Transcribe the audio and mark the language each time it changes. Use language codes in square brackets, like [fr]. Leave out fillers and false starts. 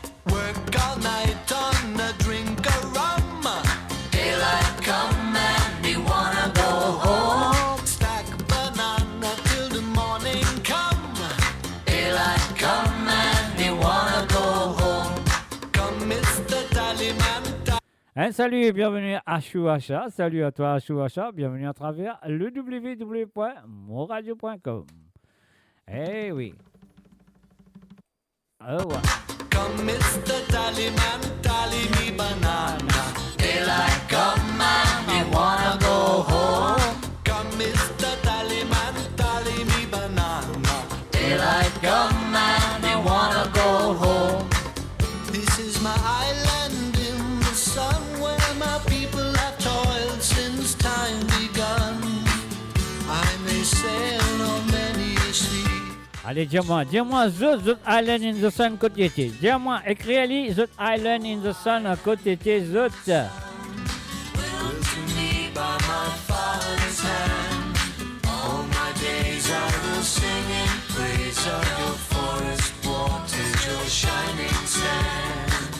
[en] Work all night on a drink of rum. Daylight come and we wanna go home. Stack banana till the morning come. Daylight come and we wanna go home. Come Mr. Tallyman. [fr] Un salut et bienvenue à Chouacha. Salut à toi, Chouacha. Bienvenue à travers le www.moradio.com. Eh oui. Oh, ouais. [en] Come Mr. Tallyman, tally me banana. Daylight come and we wanna go home. Come Mr. Tallyman, tally me banana. Daylight come and we wanna go home. This is my island in the sun, where my people have toiled since time begun. I may sail on many a sea. [fr] Allez, dis-moi, The Island in the Sun, côté T. Dis-moi, écris-le, The Island in the Sun, côté T, The. [en] Built to me by my father's hand. All my days I will sing in praise of your forest waters, your shining sand.